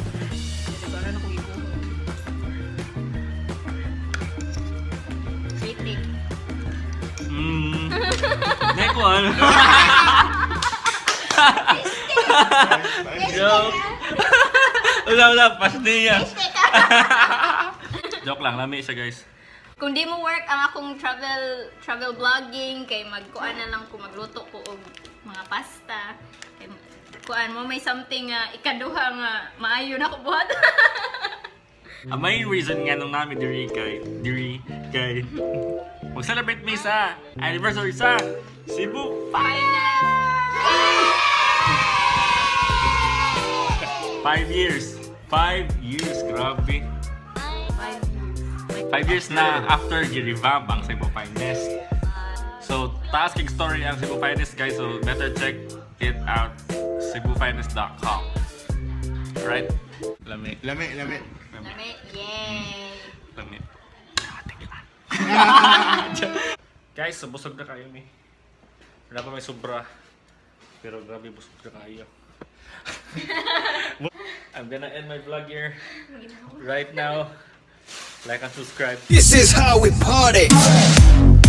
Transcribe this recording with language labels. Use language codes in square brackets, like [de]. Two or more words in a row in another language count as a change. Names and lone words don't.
[tl] Rating. Hindi ko ano. Joke. [ceb] Wala, pasniya. Joke lang, lami siya guys. Kung di mo work ang akong [en] travel vlogging, [ceb] kay magkuan na lang ko, magluto ko og mga pasta. Kay kuan mo may something ikaduha nga maayo na ko buhat. Ang main reason nga nung namin diri kay mag-celebrate me sa anniversary sa Cebu Finest! [en] 5 years! 5 years, grabe! [ceb] 5 years na after gi-revamp ang Cebu Finest. So, taas kig story ang Cebu Finest guys, [en] so better check it out, [ceb] cebufinest.com. [en] Alright? [ceb] Lami. Lami. Lami, yay! Lami. Guys, so busog na kayo ni. Wala pa may sobra. Pero grabe busog na kayo. [en] I'm gonna end my vlog here right now. Like and subscribe. This is how we party.